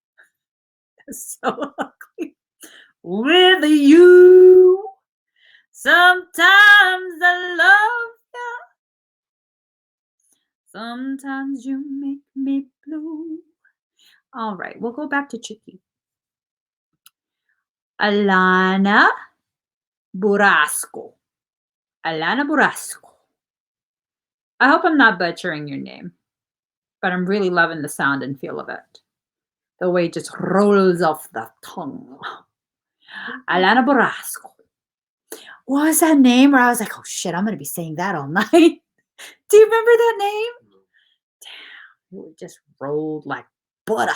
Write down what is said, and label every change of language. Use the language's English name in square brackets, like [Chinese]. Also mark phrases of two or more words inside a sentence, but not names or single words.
[English] So ugly with you. Sometimes I love you. Sometimes you make me blue. All right, we'll go back to Chicky. Alana Burasco. Alana Burasco. I hope I'm not butchering your name, but I'm really loving the sound and feel of it. The way it just rolls off the tongue. Alana Burasco. What was that name where I was like, oh shit, I'm going to be saying that all night? Do you remember that name? Damn, it just rolled like butter.